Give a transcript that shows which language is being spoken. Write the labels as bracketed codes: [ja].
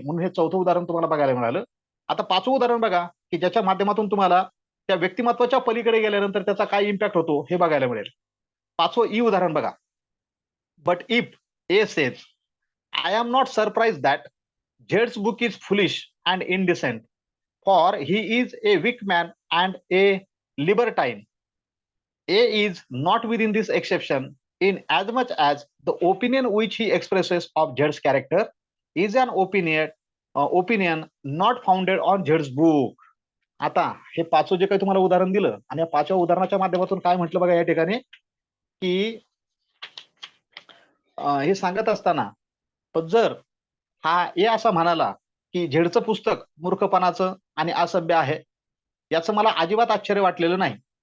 [mr] म्हणून हे चौथं उदाहरण तुम्हाला बघायला मिळालं. आता 5वं उदाहरण बघा की ज्याच्या माध्यमातून तुम्हाला त्या व्यक्तिमत्वाच्या पलीकडे गेल्यानंतर त्याचा काय इम्पॅक्ट होतो हे बघायला मिळेल. 5वं ई उदाहरण बघा. [en] But if A says, I am not surprised that Zed's book is foolish and indecent, for he is a weak man and a libertine. A is not within this exception in as much as the opinion which he expresses of Zed's character is an opinion not founded on Zed's book. [mr] आता हे 5वं जे काही तुम्हाला उदाहरण दिलं आणि या 5व्या उदाहरणाच्या माध्यमातून काय म्हटलं बघा या ठिकाणी की हे सांगत असताना जर हा ए असा म्हणाला की झेडचं पुस्तक मूर्खपणाचं आणि असभ्य आहे, याचं मला अजिबात आश्चर्य वाटलेलं नाही.